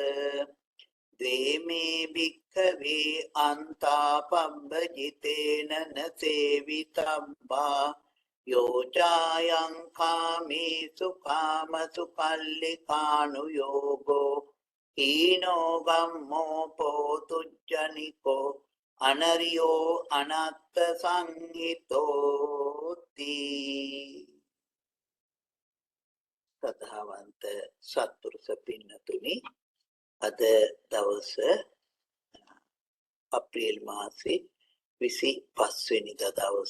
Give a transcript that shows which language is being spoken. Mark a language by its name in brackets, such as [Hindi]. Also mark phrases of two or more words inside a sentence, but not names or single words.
[Pali] දේමේ භික්ඛවේ අන්තාපබ්බජිතේන නසේවිතබ්බා යෝචායං කාමේසු කාමසු කල්ලිකානුයෝගෝ ඊනෝ ගම්මෝ පෝතුජ්ජනිකෝ අනරියෝ අනත්ත සංහිතෝති. [Sinhala] සදහවන්ත සත්පුරුෂ පින්නතුනි, අද දවස අප්‍රේල් මාසේ 25 වෙනිදා දවස.